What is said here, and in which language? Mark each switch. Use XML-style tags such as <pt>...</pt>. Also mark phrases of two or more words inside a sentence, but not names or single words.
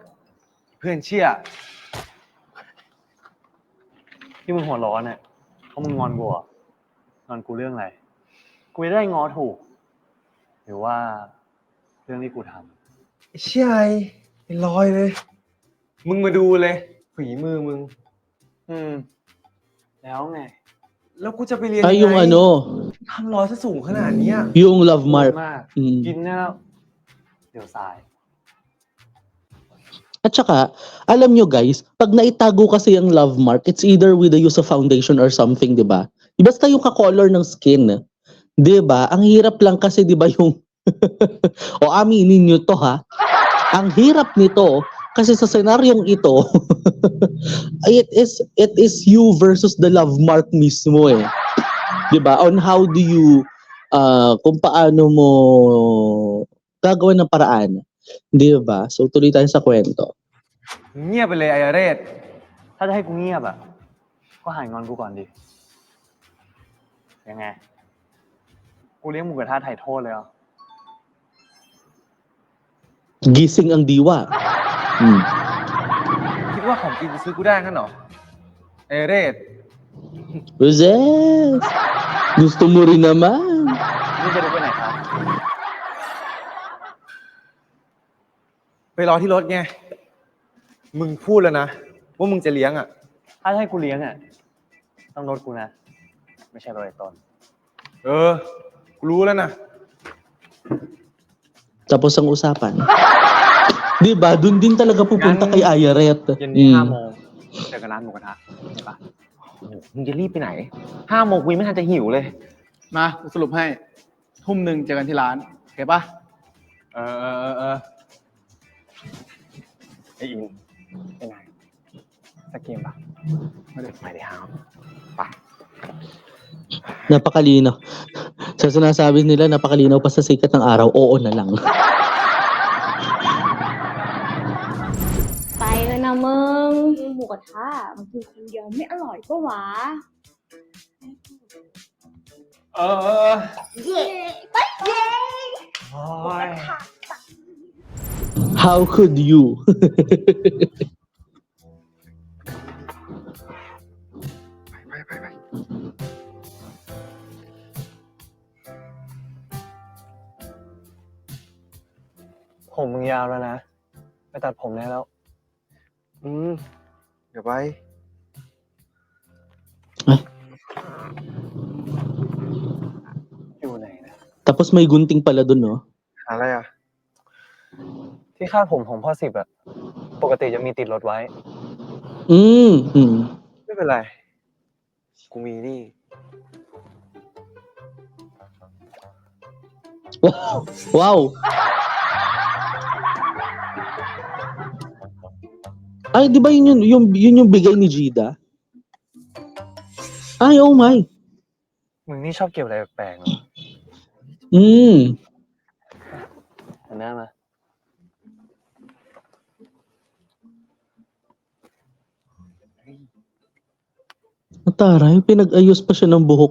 <th>เพื่อนเชี่ยที่มึงหัวร้อนเนี่ยเพราะมึงงอนกูเหรองอนกูเรื่องอะไร กูจะได้ง้อถูก หรือว่าเรื่องที่กูทำ ไอ้เชี่ยไอ้ลอยเลย มึงมาดูเลย ฝีมือมึง แล้วไง แล้วกูจะไปเรียน</th> <tl>Ay,</tl> <th>ยัง</th> <tl>yung</tl> <th>ไง</th> <tl>ano,</tl> <th>ทำรอยซะสูงขนาดเนี้ย</th> <tl>yung</tl> <en>love mark.</en> <th>มาก Mm. กินเนี่ยแล้วเดี๋ยวสาย</th> <tl>At saka, alam nyo guys, pag naitago kasi ang</tl> <en>love mark, it's either with the use of foundation or something,</en> <tl>di ba? Basta yung ka-color ng skin, di ba? Ang hirap lang kasi, di ba, yung... o aminin nyo to, ha? Ang hirap nito, kasi sa senaryong ito,</tl> <en>it is you versus the love mark</en> <tl>mismo, eh. Di ba?</tl> <en>On how do you,</en> <tl>kung paano mo gagawa ng paraan. Di ba? So, tuloy tayo sa kwento.</tl> <th>เงียบไปเลยไอ้เรศถ้าจะให้กูเงียบอ่ะ ก็หายงอนกูก่อนดิ ยังไง กูเลี้ยงหมูกระทะไถ่โทษเลยเหรอ</th> <tl>Gising ang diwa. Hmm.</tl> <th>คิดว่าของกินจะซื้อกูได้งั้นเหรอไอ้เรศ</th> <tl>Roses! Gusto mo rin naman.</tl> <th>นี่จะดูไปไหนครับ ไปรอที่รถไง มึงพูดแล้วนะ ว่ามึงจะเลี้ยงอ่ะ ถ้าจะให้กูเลี้ยงอ่ะ ต้องรถกูนะ ไม่ใช่รถไอ้ต้น กูรู้แล้วนะ</th> <tl>Tapos ang usapan. Di ba? Doon din talaga pupunta kay Ayaret.</tl> <th>เย็นนี้5 โมงเจอกันร้านหมูกระทะเห็นปะ โอ้โหมึงจะรีบไปไหน5 โมงกูยังไม่ทันจะหิวเลย มากูสรุปให้ 1 ทุ่มเจอกันที่ร้านโอเคปะ เออไออินไปไหนสักเกมปะ ไม่ได้ห้าม</th> <tl>Napakalino. Sa sinasabi nila, napakalinaw pa sa sikat ng araw, oo na lang.</tl> <th>ไปแล้วนะมึงหมูกระทะมันคือคนเดียวไม่อร่อยก็หวะ เออ เย้ไปเย้ โอ้ย</th> <en>How could you?</en> <th>ไป ผมมึงยาวแล้วนะ ไปตัดผมได้แล้ว เดี๋ยวไป อยู่ไหนนะ</th> <tl>Tapos may gunting pala dun, no?</tl> <th>หาอะไรอ่ะ ที่คาดผมของพ่อ10อะปกติจะมีติดรถไว้ Mm. ไม่เป็นไร กูมีนี่</th> <en>Wow!</en> <tl>Ay, di ba yun yung bigay ni Gida? Ay,</tl> <en>oh my.</en> <th>มึงนี่ชอบเก็บอะไรแปลกๆเนอะ หันหน้ามา</th> <tl>Taray, pinag-ayos pa siya ng buhok.</tl>